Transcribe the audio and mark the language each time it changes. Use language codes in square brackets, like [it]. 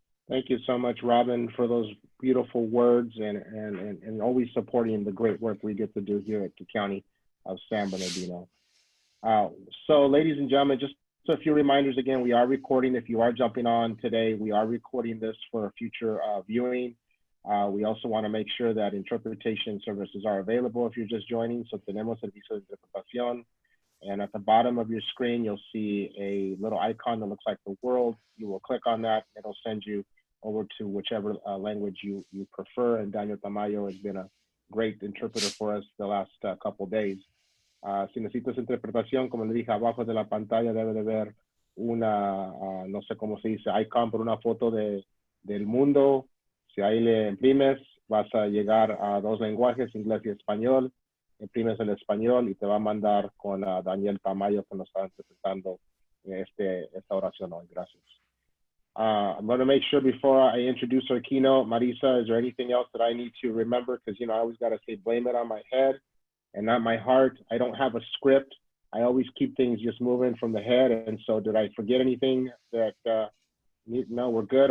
[en] Thank you so much, Robin, for those beautiful words and always supporting the great work we get to do here at the County of San Bernardino. So ladies and gentlemen, just a few reminders again, we are recording. If you are jumping on today, we are recording this for future viewing. We also want to make sure that interpretation services are available if you're just joining. [es] So tenemos servicio de interpretación. [en] And at the bottom of your screen, you'll see a little icon that looks like the world. You will click on that. It'll send you over to whichever language you prefer. And Daniel Tamayo has been a great interpreter for us the last couple days. [es] Si necesitas interpretación, como le dije, abajo de la pantalla debe de ver una, no sé cómo se dice, icon por una foto del mundo. Si ahí le imprimes, vas a llegar a dos lenguajes, inglés y español. Imprimes el español y te va a mandar con Daniel Tamayo, que nos está interpretando esta oración hoy. Gracias. [en] I'm going to make sure before I introduce our keynote, Marisa, is there anything else that I need to remember? Because, you know, I always got to say, blame it on my head and not my heart. I don't have a script. I always keep things just moving from the head. And so did I forget anything that, no, we're good.